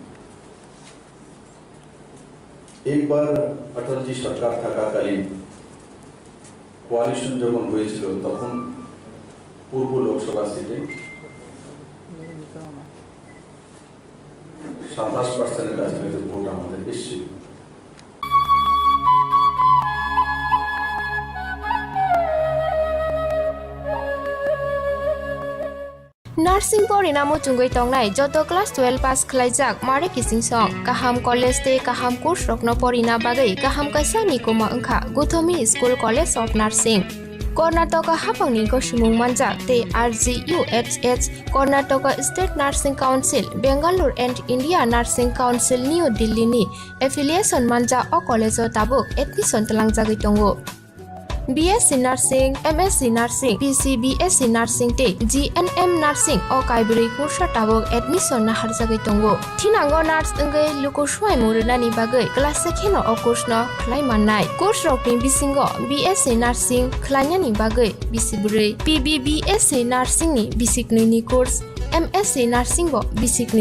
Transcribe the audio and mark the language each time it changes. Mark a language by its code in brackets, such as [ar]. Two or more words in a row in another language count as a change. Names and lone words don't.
[bn] একবার অটলজি সরকার থাকাকালীন কোয়ালিশন যখন হয়েছিল তখন পূর্ব লোকসভা সিটে 27% কাছাকাছি ভোট আমাদের এসেছিল। [brx] नार्सिं परिणामो चुंगै तंगनाय जत क्लास 12 पास खलाइजाक मारे किसिंसं काहाम कलेज ते काहाम कोर्स रखनो परिना बागै काहाम कासा निकुमा अंखा गुथमी स्कुल कलेज अफ नार्सिं कर्नाटक हाफांनि गसिमुं मानजाक ते RGUHH कर्नाटक स्टेट नार्सिं काउन्सिल बेंगालुर एन्ड इंडिया नार्सिं काउन्सिल न्यू दिल्लीनि एफिलिएशन मानजा अ कलेजो ताबुक एडमिशन तलांजागै दंगो BSc Nursing, MSc Nursing, BSc Nursing te GNM Nursing o kaibri kursa tabok admission na harjagai tongo thinango nurse engai luko swai murunani bagai class sekheno o course no khlai mannai course rokni bisingo BSc Nursing khlainyani bagai bisiburi PBBSc Nursing ni bisiknui ni course MSc Nursing bo bisiknui